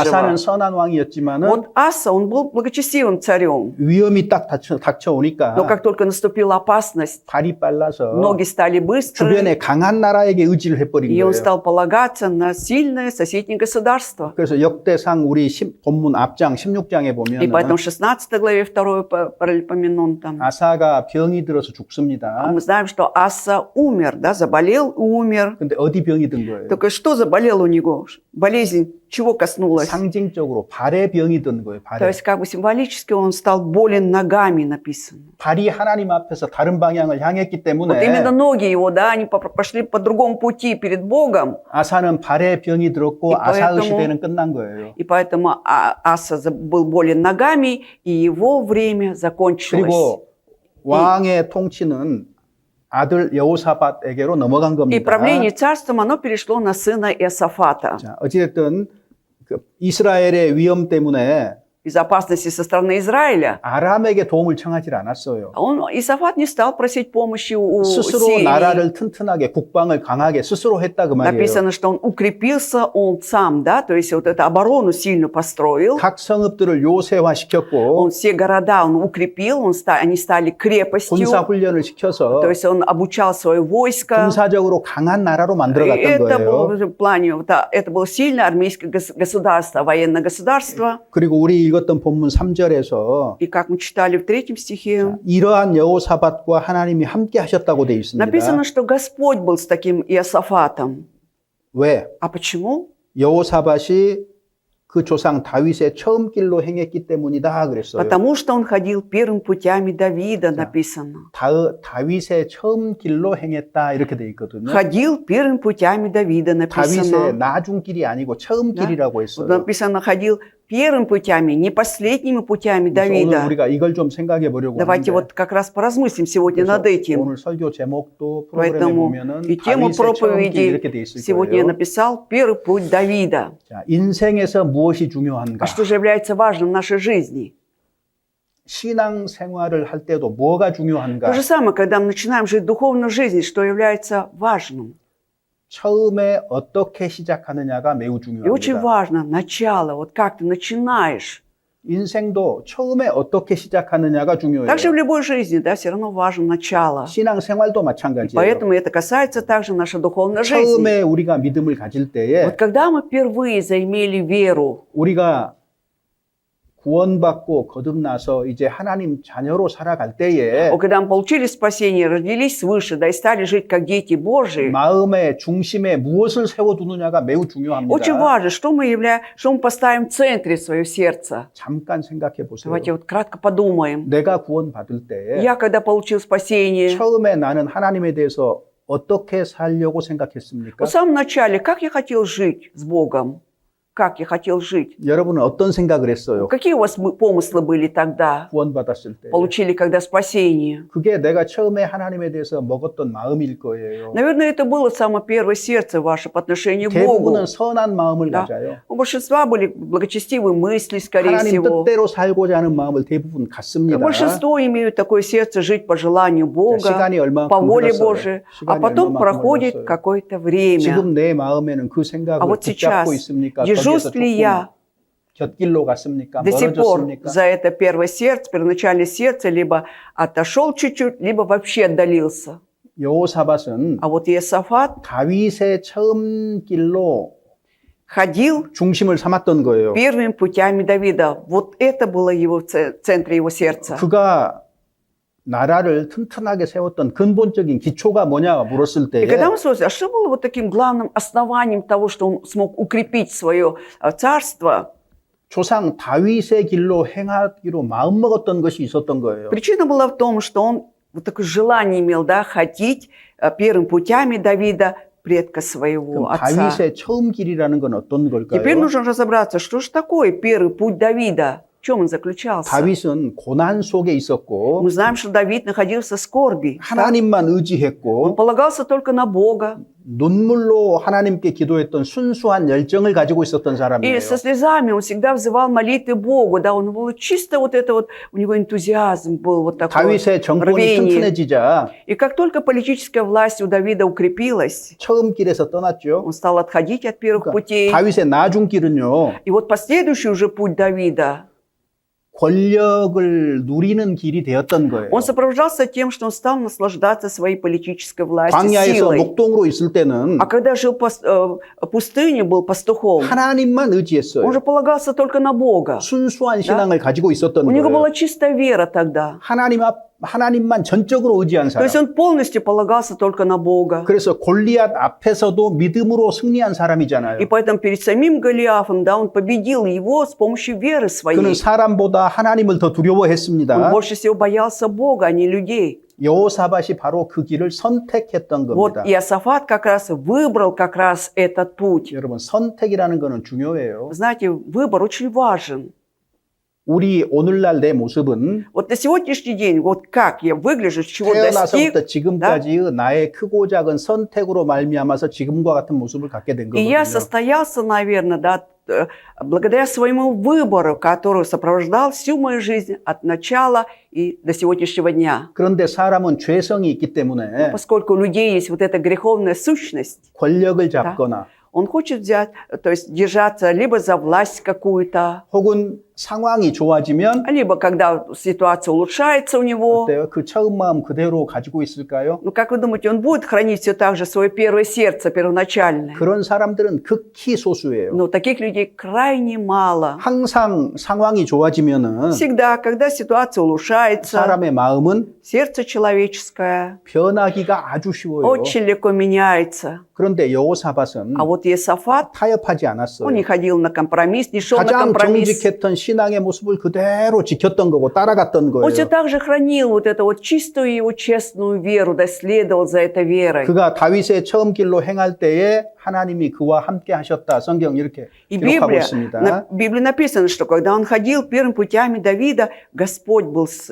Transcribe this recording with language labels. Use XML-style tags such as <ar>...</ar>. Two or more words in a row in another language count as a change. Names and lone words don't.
<ko>아사는 선한 왕이었지만은</ko> <ru>Вот Аса, он был благочестивым царем.</ru> <ko>위험이 딱 닥쳐오니까</ko> <ru>Но как только наступила опасность,</ru> <ko>발이 빨라서</ko> <ru>ноги стали быстрые,</ru> <ko>주변에 강한 나라에게 의지를 해버린</ko> <ru>и он</ru> <ko>거예요.</ko> <ru>стал полагаться на сильное соседнее государство.</ru> <ko>그래서 역대상 우리 본문 앞장 16장에</ko> <ru>И</ru> <ko>보면</ko> <ru>поэтому в 16 главе 2 паралипоменон там,</ru> <ko>아사가 병이 들어서 죽습니다.</ko> <ru>мы знаем, что Аса умер, да, заболел и умер.</ru> <ko>근데 어디 병이 든 거예요?</ko> <ru>Только что заболел у него? Болезнь чего коснулась?</ru> <ko>상징적으로 발에 병이 든 거예요.</ko> <ru>То</ru> <ko>발에.</ko> <ru>есть как бы символически он стал болен ногами, написано.</ru> <ko>발이 하나님 앞에서 다른 방향을 향했기</ko> <ru>Вот именно</ru> <ko>때문에</ko> <ru>ноги его, да, они пошли по другому пути перед Богом.</ru> <ko>아사는 발에 병이 들었고</ko> <ru>И</ru> <ko>아사의</ko> <ru>поэтому-</ru> <ko>시대는 끝난 거예요.</ko> <ru>И поэтому Аса был болен ногами, и его время закончилось.</ru> <ko>그리고 왕의 통치는 아들 여호사밧에게로 넘어간</ko> <ru>И</ru> <ko>겁니다.</ko> <ru>правление царством, оно перешло на сына Иосафата.</ru> <ko>자, 어찌됐든 그 이스라엘의 위험 때문에</ko> <ru>Из опасности со стороны Израиля.</ru> <ko>아람에게 도움을 청하지 않았어요.</ko> <ru>Иосафат не стал просить помощи у</ru> <ko>스스로</ko> <ru>Сирии.</ru> <ko>나라를 튼튼하게 국방을 강하게 스스로 했다 그 말이에요.</ko> <ru>Написано, что он укрепился он сам, да, то есть вот эту оборону сильно построил.</ru> <ko>각 성읍들을 요새화시켰고</ko> <ru>Он все города он укрепил, они стали крепостью.</ru> <ko>군사 훈련을 시켜서</ko> <ru>То есть он обучал свое войско.</ru> <ko>군사적으로 강한 나라로</ko> <ru>И</ru> <ko>만들어갔던</ko> <ru>это</ru> <ko>거예요.</ko> <ru>было в плане, это было сильное армейское государство, военное государство.</ru> <ko>그리고 우리 읽었던 본문 3절에서</ko> <ru>И как мы читали в 3 стихе,</ru> <ko>이러한 여호사밧과 하나님이 함께 하셨다고 되어 있습니다.</ko> <ru>написано, что Господь был с таким Иосафатом.</ru> <ko>왜?</ko> <ru>А почему?</ru> <ko>여호사밧이 그 조상 다윗의 처음 길로 행했기 때문이다 그랬어요.</ko> <ru>Потому что он ходил первым путями Давида, написано.</ru> <ko>다윗의 처음 길로 행했다 이렇게 돼 있거든요.</ko> <ru>Ходил первым путями Давида,</ru> <ko>다윗의</ko> <ru>написано.</ru> <ko>나중 길이 아니고 처음</ko> <ru>Да.</ru> <ko>길이라고</ko> <ru>Вот</ru> <ko>했어요.</ko> <ru>написано, ходил первыми путями, не последними путями</ru> <ko>그래서 오늘</ko> <ru>Давида.</ru> <ko>우리가 이걸 좀 생각해 보려고</ko> <ru>Давайте</ru> <ko>하는데</ko> <ru>вот как раз поразмыслим сегодня</ru> <ko>그래서</ko> <ru>над этим.</ru> <ko>오늘 설교 제목도 프로그램에</ko> <ru>Поэтому</ru> <ko>보면은</ko> <ru>и тему</ru> <ko>다윗의 처음 길</ko> <ru>проповеди</ru> <ko>이렇게 돼 있을</ko> <ru>сегодня я</ru> <ko>거예요.</ko> <ru>написал «Первый путь Давида».</ru> <ko>자, 인생에서 무엇이 중요한가?</ko> <ru>А что же является важным в нашей жизни?</ru> <ko>신앙 생활을 할 때도 뭐가 중요한가?</ko> <ru>То же самое, когда мы начинаем жить духовной жизнью, что является важным.</ru> <ko>처음에 어떻게 시작하느냐가 매우</ko> <ru>И очень</ru> <ko>중요합니다.</ko> <ru>важно начало, вот как ты начинаешь.</ru> <ko>인생도 처음에 어떻게 시작하느냐가 중요해요.</ko> <ru>Также в любой жизни, да, все равно важно начало.</ru> <ko>신앙 생활도 마찬가지예요.</ko> <ru>Поэтому это касается также нашей духовной жизни.</ru> <ko>처음에 우리가 믿음을 가질 때에</ko> <ru>Вот когда мы впервые заимели веру,</ru> <ko>우리가 구원받고 거듭나서 이제 하나님 자녀로 살아갈 때에</ko> <ru>когда мы получили спасение, родились свыше, да, и стали жить как дети Божьи,</ru> <ko>마음의 중심에 무엇을 세워두느냐가 매우 중요합니다.</ko> <ru>очень важно, что мы поставим в центре свое сердце.</ru> <ko>잠깐 생각해 보세요.</ko> <ru>Давайте вот кратко подумаем.</ru> <ko>내가 구원받을 때</ko> <ru>Я, когда получил спасение,</ru> <ko>처음에 나는 하나님에 대해서 어떻게 살려고 생각했습니까?</ko> <ru>в самом начале, как я хотел жить с Богом? как я хотел жить.</ru> <ko>여러분은 어떤 생각을 했어요?</ko> <ru>Какие у вас помыслы были тогда?</ru> <ko>구원받았을 때.</ko> <ru>Получили, когда спасение?</ru> <ko>그게 내가 처음에 하나님에 대해서 먹었던 마음일 거예요.</ko> <ru>Наверное, это было самое первое сердце ваше по отношению к Богу.</ru> <ko>대부분은 선한 마음을</ko> <ru>Да.</ru> <ko>가져요.</ko> <ru>У большинства были благочестивые мысли, скорее</ru> <ko>하나님</ko> <ru>всего.</ru> <ko>뜻대로 살고자 하는 마음을 대부분 갖습니다.</ko> <ru>Большинство имеют такое сердце жить по желанию Бога,</ru> <ko>시간이 얼마만큼</ko> <ru>по воле</ru> <ko>흘렀어요.</ko> <ru>Божией, а</ru> <ko>시간이</ko> <ru>потом</ru> <ko>얼마만큼</ko> <ru>проходит</ru> <ko>흘렀어요.</ko> <ru>какое-то время.</ru> <ko>지금 내 마음에는 그 생각을</ko> <ru>А вот сейчас</ru> <ko>붙잡고 있습니까?</ko> <ru>держусь</ru> <ko>거기에서</ko> <ru>ли</ru> <ko>조금</ko> <ru>я</ru> <ko>곁길로 갔습니까?</ko> <ru>до сих пор</ru> <ko>멀어졌습니까?</ko> <ru>за это первое сердце, первоначальное сердце, либо отошел чуть-чуть, либо вообще отдалился.</ru> <ko>여호사밧은</ko> <ru>А вот Иосафат</ru> <ko>다윗의 처음 길로</ko> <ru>ходил</ru> <ko>중심을 삼았던 거예요.</ko> <ru>первыми путями Давида. Вот это было его в центре его сердца.</ru> <ko>그가 나라를 튼튼하게 세웠던 근본적인 기초가 뭐냐 물었을</ko> <ru>И</ru> <ko>때</ko> <ru>когда мы спросили, а что было вот таким главным основанием того, что он смог укрепить свое царство,</ru> <ko>조상 다윗의 길로 행하기로 마음먹었던 것이 있었던 거예요.</ko> <ru>причина была в том, что он вот такое желание имел, да, ходить первыми путями Давида, предка своего</ru> <ko>그럼</ko> <ru>отца.</ru> <ko>다윗의 처음 길이라는 건 어떤</ko> <ru>Теперь</ru> <ko>걸까요?</ko> <ru>нужно разобраться, что же такое первый путь Давида, в чем он заключался.</ru> <ko>다윗은 고난 속에 있었고</ko> <ru>Мы знаем, что Давид находился в скорби.</ru> <ko>하나님만</ko> <ru>Он</ru> <ko>의지했고</ko> <ru>полагался только на Бога.</ru> <ko>눈물로 하나님께 기도했던 순수한 열정을 가지고 있었던</ko> <ru>И</ru> <ko>사람이에요.</ko> <ru>со слезами он всегда взывал молитвы Богу. Да, он был чисто вот это вот, у него энтузиазм был вот такой.</ru> <ko>다윗의 정권이</ko> <ru>рвение.</ru> <ko>튼튼해지자</ko> <ru>И как только политическая власть у Давида укрепилась,</ru> <ko>처음 길에서 떠났죠.</ko> <ru>он стал отходить от первых</ru> <ko>그러니까</ko> <ru>путей.</ru> <ko>다윗의 나중길은요.</ko> <ru>И вот последующий уже путь Давида,</ru> <ko>권력을 누리는 길이 되었던 거예요.</ko> <ru>он сопровождался тем, что он стал наслаждаться своей политической властью,</ru> <ko>광야에서</ko> <ru>силой.</ru> <ko>목동으로 있을 때는</ko> <ru>А когда жил в пустыне, был пастухом,</ru> <ko>하나님만</ko> <ru>он</ru> <ko>의지했어요.</ko> <ru>же полагался только на Бога.</ru> <ko>순수한 신앙을 가지고 있었던</ko> <ru>У него</ru> <ko>거예요.</ko> <ru>была чистая вера тогда.</ru> <ko>하나님만 전적으로 의지한</ko> <ru>То есть</ru> <ko>사람.</ko> <ru>он полностью полагался только на Бога.</ru> <ko>그래서 골리앗 앞에서도 믿음으로 승리한 사람이잖아요.</ko> <ru>И поэтому перед самим Голиафом, да, он победил его с помощью веры</ru> <ko>그는</ko> <ru>своей.</ru> <ko>사람보다 하나님을 더</ko> <ru>Он</ru> <ko>두려워했습니다.</ko> <ru>больше всего боялся Бога, а не людей.</ru> <ko>여호사밧이 바로 그 길을 선택했던</ko> <ru>Вот</ru> <ko>겁니다.</ko> <ru>Иосафат как раз выбрал как раз этот путь.</ru> <ko>여러분 선택이라는 거는 중요해요.</ko> <ru>Знаете, выбор очень важен.</ru> <ko>우리 오늘날 내 모습은</ko> <ru>Вот на сегодняшний день, вот как я выгляжу, чего достиг,</ru> <ko>태어나서부터 지금까지의 나의 크고 작은 선택으로 말미암아서 지금과 같은 모습을 갖게 된</ko> <ru>и я</ru> <ko>거거든요.</ko> <ru>состоялся, наверное, да, благодаря своему выбору, который сопровождал всю мою жизнь от начала и до сегодняшнего дня.</ru> <ko>그런데 사람은 죄성이 있기 때문에</ko> <ru>Поскольку у людей есть вот эта греховная сущность,</ru> <ko>권력을 잡거나</ko> <ru>он хочет взять, то есть держаться либо за власть какую-то,</ru> <ko>혹은 상황이 좋아지면</ko> <ru>либо когда ситуация улучшается у него.</ru> <ko>어때요? 그 처음 마음 그대로 가지고 있을까요?</ko> <ru>Ну, как вы думаете, он будет хранить все так же свое первое сердце, первоначальное?</ru> <ko>그런 사람들은 극히 소수예요.</ko> <ru>Но таких людей крайне мало.</ru> <ko>항상 상황이 좋아지면은</ko> <ru>Всегда, когда ситуация улучшается,</ru> <ko>사람의 마음은</ko> <ru>сердце человеческое</ru> <ko>변하기가 아주 쉬워요.</ko> <ru>очень легко меняется.</ru> <ko>그런데 여호사밧은</ko> <ru>А вот Иосафат,</ru> <ko>타협하지</ko> <ru>он</ru> <ko>않았어요.</ko> <ru>не ходил на компромисс, не шел на</ru> <ko>가장</ko> <ru>компромисс.</ru> <ko>정직했던 신앙의 모습을 그대로 지켰던 거고 따라갔던</ko> <ru>Он все</ru> <ko>거예요.</ko> <ru>так же хранил вот эту вот чистую его честную веру, да следовал за этой верой.</ru> <ko>그가 다윗의 처음 길로 행할 때에 하나님이 그와 함께 하셨다. 성경 이렇게</ko> <ru>И</ru> <ko>기록하고</ko> <ru>в</ru> <ko>있습니다.</ko> <ru>Библии написано, что когда он ходил первыми путями Давида, Господь был с</ru>